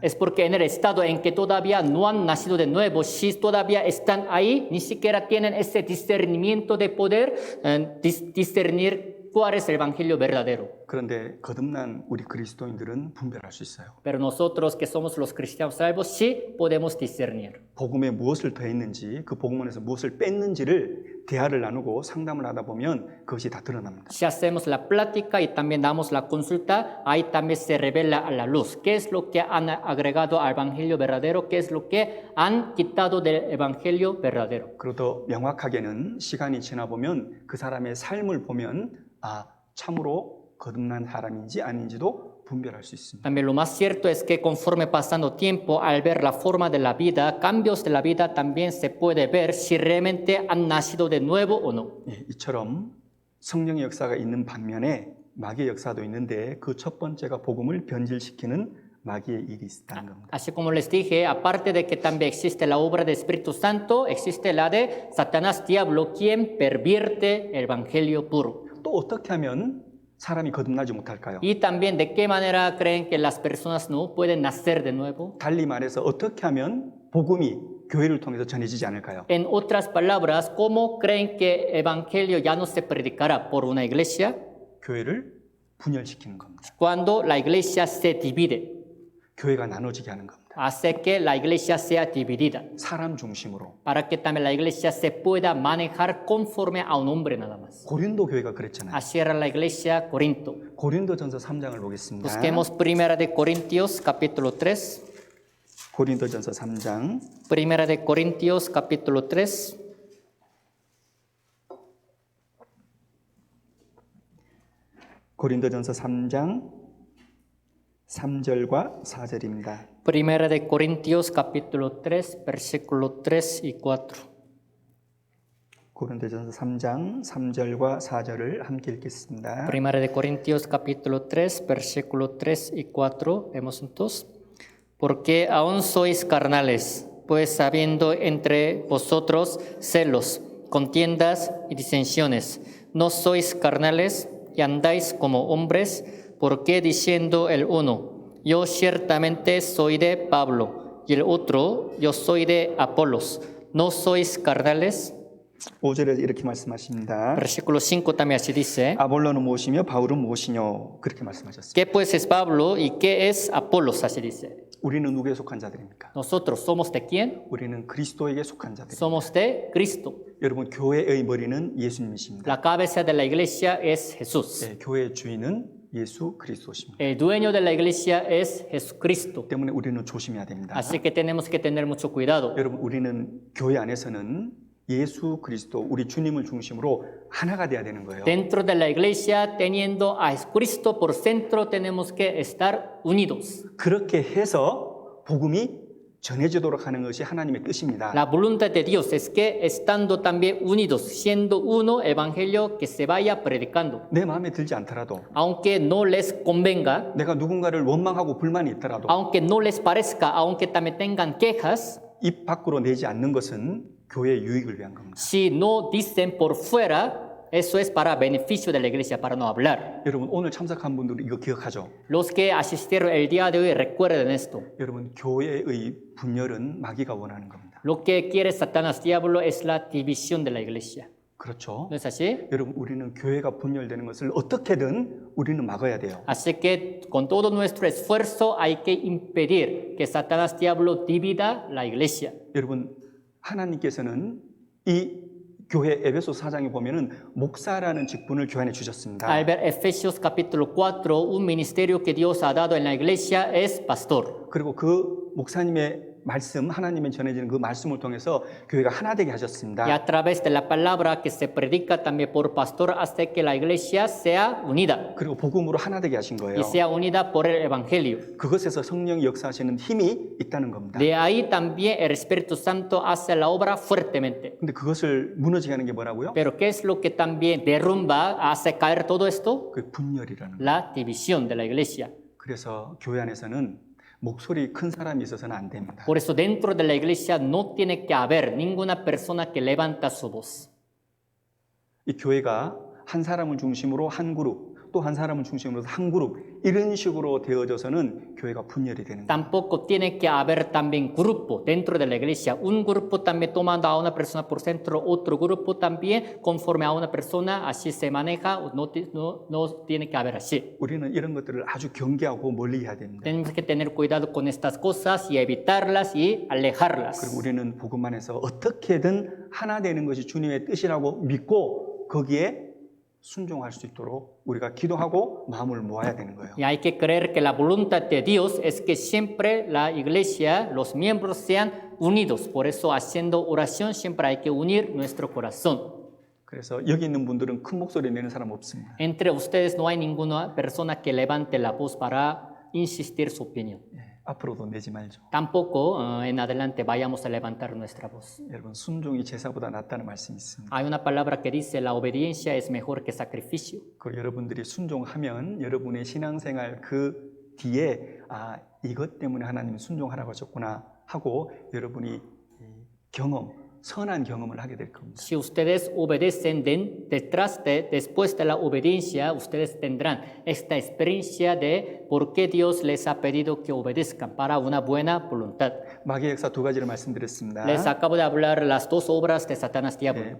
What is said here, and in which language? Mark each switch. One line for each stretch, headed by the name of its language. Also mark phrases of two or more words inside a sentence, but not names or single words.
Spanish: Es porque en el estado en que todavía no han nacido de nuevo, si todavía están ahí, ni siquiera tienen ese discernimiento de poder discernir cuál es el evangelio verdadero.
Korean: 그런데 거듭난 우리 그리스도인들은 분별할 수 있어요.
Spanish: Pero nosotros que somos los cristianos salvos sí podemos discernir.
Korean: 복음에 무엇을 더했는지 그 복음 안에서 무엇을 뺐는지를 대화를 나누고 상담을 하다 보면 그것이 다 드러납니다.
Spanish: Si hacemos la plática y también damos la consulta, ahí también se revela a la luz qué es lo que han agregado al evangelio verdadero, qué es lo que han quitado del evangelio verdadero.
Korean: 그리고 더 명확하게는 시간이 지나 보면 그 사람의 삶을 보면 참으로 거듭난 사람인지 아닌지도 분별할 수 있습니다.
Spanish: También lo más cierto es que conforme pasando tiempo, al ver la forma de la vida, cambios de la vida, también se puede ver si realmente han nacido de nuevo o no.
Korean: 이처럼 성령의 역사가 있는 반면에 마귀의 역사도 있는데 그 첫 번째가 복음을 변질시키는 마귀의 일이 있다는 겁니다.
Spanish: Así como les dije, aparte de que también existe la obra del Espíritu Santo, existe la de Satanás, diablo, quien pervierte el evangelio puro.
Korean: 또 어떻게 하면 사람이 거듭나지 못할까요?
Spanish: Y también de qué manera creen que las personas no pueden nacer de nuevo.
Korean: 달리 말해서 어떻게 하면 복음이 교회를 통해서 전해지지 않을까요?
Spanish: En otras palabras, ¿cómo creen que el evangelio ya no se predicará por una iglesia?
Korean: 교회를 분열시키는 겁니다.
Spanish: Cuando la iglesia se divide,
Korean: 교회가 나눠지게 하는 겁니다.
Spanish: hace que la iglesia sea dividida,
Korean: 사람 중심으로.
Spanish: para que también la iglesia se pueda manejar conforme a un hombre nada más.
Korean: 고린도 교회가 그랬잖아요.
Spanish: Así era la iglesia Corinto.
Korean: 고린도전서 3장을 보겠습니다.
Spanish: Busquemos Primera de Corintios capítulo 3.
Korean: 고린도전서 3장
Spanish: Primera de Corintios capítulo 3.
Korean: 고린도전서 3장 3절과 4절입니다.
Spanish: Primera de Corintios capítulo 3, versículo 3 y 4.
Korean: 고린도전서 3장 3절과 4절을 함께 읽겠습니다.
Spanish: Primera de Corintios capítulo 3, versículo 3 y 4. Vemos entonces. Porque aún sois carnales, pues habiendo entre vosotros celos, contiendas y disensiones, no sois carnales y andáis como hombres, porque diciendo el uno, yo ciertamente soy de Pablo, y el otro, yo soy de Apolos, ¿no sois carnales?
Korean: 5절에 이렇게 말씀하십니다.
Spanish: Versículo 5 también así dice.
Korean: 아볼로는 무엇이며 바울은 무엇이뇨? 그렇게 말씀하셨습니다.
Spanish: ¿Qué pues es Pablo y qué es Apolos? Así dice.
Korean: 우리는 누구에 속한 자들입니까?
Spanish: Nosotros somos de quién?
Korean: 우리는 그리스도에게 속한 자들입니다.
Spanish: Somos de Cristo.
Korean: 여러분 교회의 머리는 예수님이십니다.
Spanish: La cabeza de la iglesia es Jesús.
Korean: 네, 교회의 주인은 예수 그리스도십니다.
Spanish: El dueño de la iglesia es Jesucristo.
Korean: 때문에 우리는 조심해야 됩니다.
Spanish: Así que tenemos que tener mucho cuidado.
Korean: 여러분 우리는 교회 안에서는 예수 그리스도 우리 주님을 중심으로 하나가 돼야 되는 거예요.
Spanish: Dentro de la iglesia, teniendo a Cristo por centro, tenemos que estar unidos.
Korean: 그렇게 해서 복음이 전해지도록 하는 것이 하나님의 뜻입니다.
Spanish: La voluntad de Dios es que estando también unidos, siendo uno evangelio que se vaya predicando.
Korean: 내 마음에 들지 않더라도
Spanish: Aunque no les convenga,
Korean: 내가 누군가를 원망하고 불만이 있더라도
Spanish: aunque no les parezca, aunque también tengan quejas,
Korean: 입 밖으로 내지 않는 것은 교회의 유익을 위한 겁니다.
Spanish: si no dicen por fuera, eso es para beneficio de la iglesia, para no hablar.
Korean: 여러분 오늘 참석한 분들은 이거 기억하죠?
Spanish: Los que asistieron el día de hoy recuerden esto.
Korean: 여러분 교회의 분열은 마귀가 원하는 겁니다.
Spanish: Lo que quiere Satanás diablo es la división de la iglesia.
Korean: 그렇죠?
Spanish: ¿No es así?
Korean: 여러분 우리는 교회가 분열되는 것을 어떻게든 우리는 막아야 돼요.
Spanish: Así que con todo nuestro esfuerzo hay que impedir que Satanás diablo divida la iglesia.
Korean: 여러분 하나님께서는 이 교회 에베소 4장에 보면은 목사라는 직분을 교회 안에 주셨습니다.
Spanish: Al ver Efesios capítulo 4, un ministerio que Dios ha dado en la iglesia es pastor.
Korean: 그리고 그 목사님의 말씀, 하나님의 전해지는 그 말씀을 통해서 교회가 하나 되게 하셨습니다.
Spanish: Y a través de la palabra que se predica también por pastor hace que la iglesia sea unida
Korean: 그리고 복음으로 하나 되게 하신 거예요.
Spanish: y sea unida por el evangelio.
Korean: 그것에서 성령이 역사하시는 힘이 있다는 겁니다.
Spanish: De ahí también el Espíritu Santo hace la obra fuertemente.
Korean: 근데 그것을 무너지게 하는 게 뭐라고요?
Spanish: Pero ¿qué es lo que también derrumba, hace caer todo esto?
Korean: 그 분열이라는 거예요.
Spanish: La división de la iglesia.
Korean: 그래서 교회 안에서는 목소리 큰 사람이 있어서는 안 됩니다.
Spanish: Por eso dentro de la iglesia no tiene que haber ninguna persona que levanta su voz.
Korean: 이 교회가 한 사람을 중심으로 한 그룹, 또 한 사람을 중심으로 한 그룹 이런 식으로 되어져서는 교회가 분열이 되는 거예요.
Spanish: Tampoco tiene que haber también grupo dentro de la iglesia. Un grupo también tomando a una persona por centro, otro grupo también conforme a una persona, así se maneja. No tiene que haber así.
Korean: 우리는 이런 것들을 아주 경계하고 멀리 해야 됩니다.
Spanish: Tenemos que tener cuidado con estas cosas y evitarlas y alejarlas.
Korean: 그리고 우리는 복음 안에서 어떻게든 하나 되는 것이 주님의 뜻이라고 믿고 거기에 순종할 수 있도록 우리가 기도하고 마음을 모아야 되는 거예요.
Spanish: Y hay que creer que la voluntad de Dios es que siempre la iglesia, los miembros sean unidos. Por eso haciendo oración siempre hay que unir nuestro corazón.
Korean: 그래서 여기 있는 분들은 큰 목소리 내는 사람 없습니다.
Spanish: Entre ustedes no hay ninguna persona que levante la voz para insistir su opinión.
Korean: 앞으로도 내지 말죠.
Spanish: Tampoco en adelante vayamos a levantar nuestra voz.
Korean: 여러분 순종이 제사보다 낫다는 말씀이 있습니다.
Spanish: Hay una palabra que dice la obediencia es mejor que sacrificio.
Korean: 그리고 여러분들이 순종하면 여러분의 신앙생활 그 뒤에 아 이것 때문에 하나님이 순종하라고 하셨구나 하고 여러분이 경험, 선한 경험을 하게 될 겁니다.
Spanish: Si ustedes obedecen después de la obediencia, ustedes tendrán esta experiencia de por qué Dios les ha pedido que obedezcan para una buena voluntad.
Korean: 마귀의 역사 두 가지를 말씀드렸습니다.
Spanish: Les acabo de hablar las dos obras de Satanás diablo.